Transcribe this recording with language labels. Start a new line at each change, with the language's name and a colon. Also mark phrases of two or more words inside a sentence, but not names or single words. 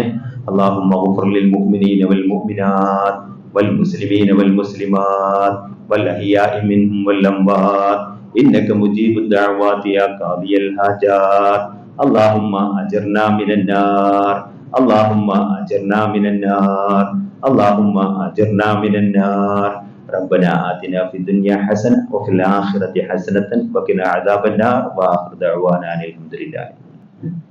Arabic: اللهم اغفر للمؤمنين والمؤمنات والمسلمين والمسلمات والأحياء منهم والأموات إنك مجيب الدعوات يا قاضي الحاجات. اللهم أجرنا من النار، اللهم أجرنا من النار, اللهم أجرنا من النار. ربنا آتنا في الدنيا حسنة وفي الآخرة حسنة وقنا عذاب النار. وآخر دعوانا أن الحمد لله.